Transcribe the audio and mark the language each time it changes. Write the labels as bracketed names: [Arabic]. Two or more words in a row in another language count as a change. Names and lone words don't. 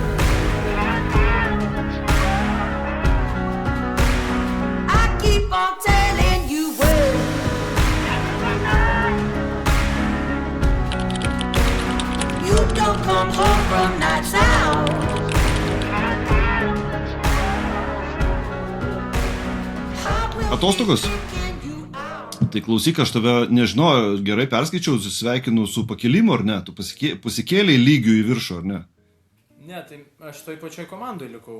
[English] I keep on telling you well. You don't come home from nights out. [Lithuanian] Atostogos? Tai klausyk, aš tave, nežinau, gerai perskaičiau, sveikinu su pakilimu, ar ne? Tu pasikėlei lygių į viršų, ar ne? Ne, tai aš toj pačioj komandai likau.